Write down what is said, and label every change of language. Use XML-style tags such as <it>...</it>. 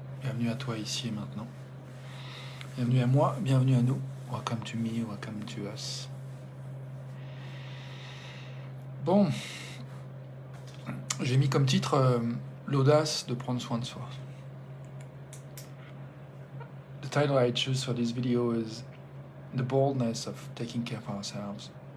<fr>Bienvenue à toi ici et maintenant. Bienvenue à moi, bienvenue à nous.</fr> <en>Welcome to me, welcome to us.</en> <fr>Bon, j'ai mis comme titre l'audace de prendre soin de soi.</fr> <en>The title I choose for this video is The Boldness of Taking Care of Ourselves.</en>